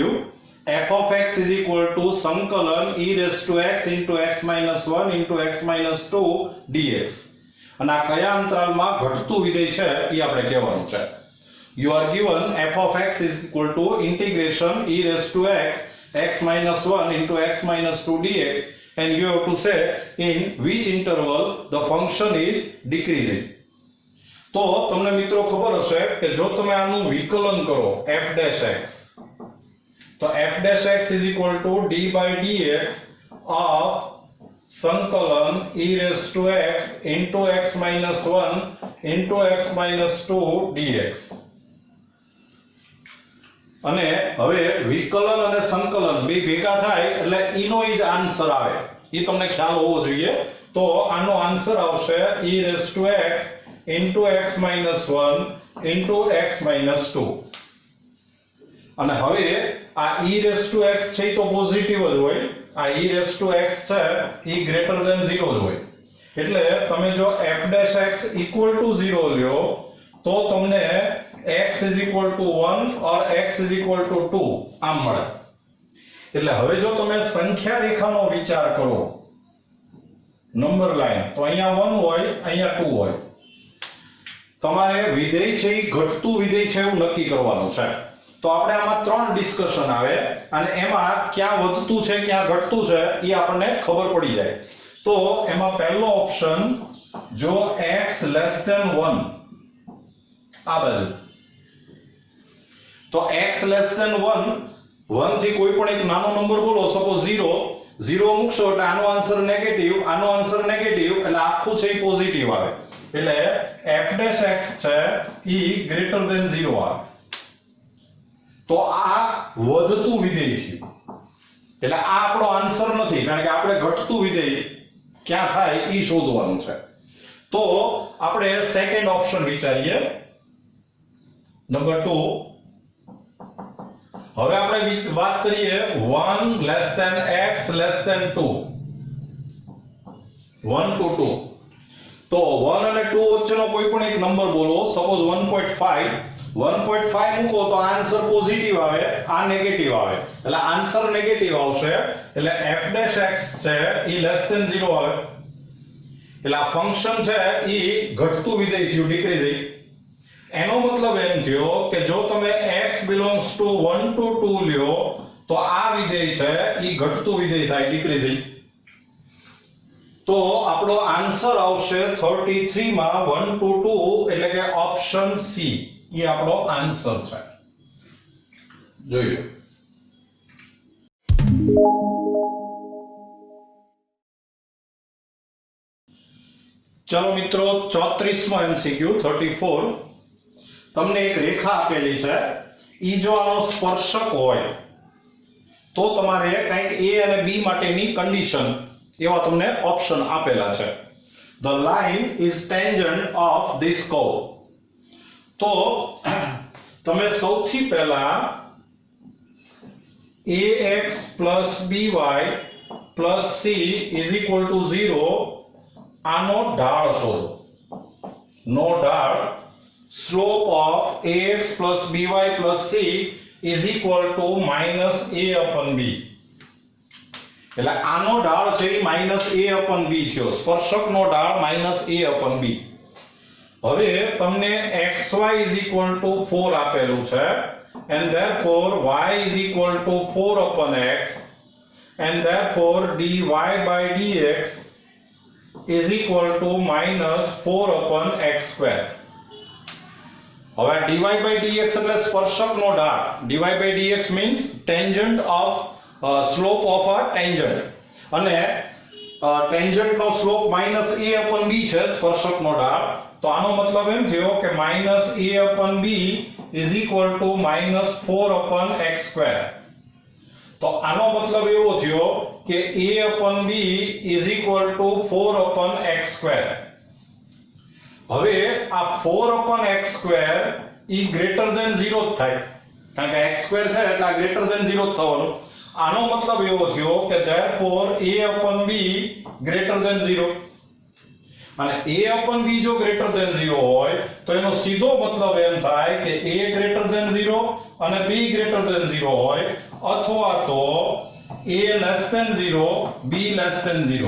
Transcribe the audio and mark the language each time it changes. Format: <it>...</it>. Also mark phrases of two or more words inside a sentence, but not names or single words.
<en>f of x is equal to સંકલન e raised to x into x minus 1 into x minus 2 dx.</en> <gu>અને આ કયા અંતરાલમાં ઘટતું વિધેય છે એ આપણે કહેવાનું છે.</gu> <en>You are given f of x is equal to integration e raised to x minus 1 into x minus 2 dx, and you have to say in which interval the function is decreasing.</en> <gu>તો તમને મિત્રો ખબર હશે કે જો તમે આનું વિકલન કરો</gu> <en>f dash x, તો f dash x is equal to d by dx of સંકલન e raised to x into x minus 1 into x minus 2 dx.</en> <gu>અને હવે વિકલન અને સંકલન બે ભેગા થાય એટલે ઈનો ઈ જ આન્સર આવે, ઈ તમને ખ્યાલ હોવો જોઈએ.</gu> <en>તો આનો આન્સર આવશે e raised to x into x minus 1 into x minus 2.</en> <gu>અને હવે આ</gu> <en>e raised to x</en> <gu>છે તો પોઝિટિવ જ હોય, આ</gu> <en>e raised to x</en> <gu>છે એ</gu> <en>greater than</en> <gu>0 જ હોય. એટલે તમે જો</gu> <en>f dash x equal to 0</en> <gu>લ્યો તો તમને</gu> <en>x is equal to 1 or x is equal to 2</en> <gu>આમ મળે. એટલે હવે જો તમે સંખ્યા રેખાનો વિચાર કરો,</gu> <en>number line,</en> <gu>તો અહીંયા 1 હોય, અહીંયા 2 હોય. તમારે વિધેય છે એ ઘટતું વિધેય છે એવું નક્કી કરવાનું છે. તો આપણે આમાં ત્રણ ડિસ્કશન આવે અને એમાં ક્યાં વધતું છે ક્યાં ઘટતું છે એ આપણને ખબર પડી જાય. તો એમાં પહેલો ઓપ્શન, જો</gu> <en>x less than 1</en> <gu>આ બાજુ, તો</gu> <en>x less than 1</en> <gu>થી કોઈ પણ એક નાનો નંબર બોલો, સપોઝ 0 મૂકશો એટલે આનો આન્સર નેગેટિવ, આનો આન્સર નેગેટિવ, એટલે આખું છે એ પોઝિટિવ આવે. એટલે</gu> <en>f dash x</en> <gu>છે ઈ</gu> <en>greater than</en> <gu>0 આવે. તો આ વધતું વિધેય છે, એટલે આ આપણો આન્સર નથી, કારણ કે આપણે ઘટતું વિધેય ક્યાં થાય ઈ શોધવાનું છે. તો આપણે</gu> <en>second option</en> <gu>વિચારીએ, નંબર 2. હવે આપણે વાત કરીએ</gu> <en>1 less than x less than 2, 1 to 2.</en> <gu>તો 1 અને 2 વચ્ચેનો કોઈ પણ એક નંબર બોલો, સપોઝ 1.5 મૂકો તો આન્સર પોઝિટિવ આવે, આ નેગેટિવ આવે, એટલે આન્સર નેગેટિવ આવશે. એટલે</gu> <en>f dash x</en> <gu>છે ઈ</gu> <en>less than</en> <gu>0 આવે. એટલે આ ફંક્શન છે ઈ ઘટતું વિધેય થયું, ડિક્રીઝિંગ. એનો મતલબ એમ થયો કે જો તમે</gu> <en>x belongs to 1 to 2</en> <gu>લ્યો તો આ વિધેય છે ઈ ઘટતું વિધેય થાય, ડિક્રીઝિંગ. તો આપણો આન્સર આવશે 33 માં</gu> <en>1 to 2,</en> <gu>એટલે કે</gu> <en>option C</en> <gu>ઈ આપણો આન્સર છે. જોઈ લો. ચલો મિત્રો 34મો MCQ 34. તમને એક રેખા આપેલી છે, ઈ જો આનો સ્પર્શક હોય તો તમારે કંઈક a અને b માટેની કન્ડિશન એવા તમને ઓપ્શન આપેલા છે.</gu> <en>The line is tangent of this curve.</en> <gu>તો તમે સૌથી પહેલા</gu> <en>ax plus by plus c is equal to 0</en> <gu>આનો ઢાળ શોધો. નો ઢાળ,</gu> <en>slope of ax plus by plus c is equal to minus a upon b.</en> <gu>એટલે આનો ઢાળ છે</gu> <en>minus a upon b</en> <gu>થયો, સ્પર્શકનો ઢાળ</gu> <en>minus a upon b.</en> <gu>હવે તમને</gu> <en>xy is equal to 4</en> <gu>આપેલું છે,</gu> <en>and therefore y is equal to 4 upon x, and therefore dy by dx is equal to minus 4 upon x square.</en> <gu>હવે</gu> <en>dy by dx</en> <gu>એટલે સ્પર્શકનો ઢાળ.</gu> <en>dy by dx means tangent of slope of a tangent, અને tangent નો slope minus a upon b</en> <gu>છે, સ્પર્શકનો ઢાળ. તો આનો મતલબ એમ થયો કે</gu> <en>minus a upon b is equal to minus 4 upon x square.</en> <gu>તો આનો મતલબ એવો થયો કે</gu> <en>a upon b is equal to 4 upon x square.</en> <gu>હવે આ</gu> <en>4 upon x square</en> <gu>ઈ</gu> <en>greater than</en> <gu>0 થાય, કારણ કે</gu> <en>x square</en> <gu>છે એટલે આ</gu> <en>greater than</en> <gu>0 જ થવાનું. આનો મતલબ એવો થયો કે</gu> <en>therefore a upon b greater than 0.</en> <gu>અને</gu> <en>a upon b</en> <gu>જો</gu> <en>greater than</en> <gu>0 હોય તો એનો સીધો મતલબ એમ થાય કે</gu> <en>a greater than 0</en> <gu>અને</gu> <en>b greater than 0</en> <gu>હોય, અથવા તો</gu> <en>a less than 0 b less than 0.</en>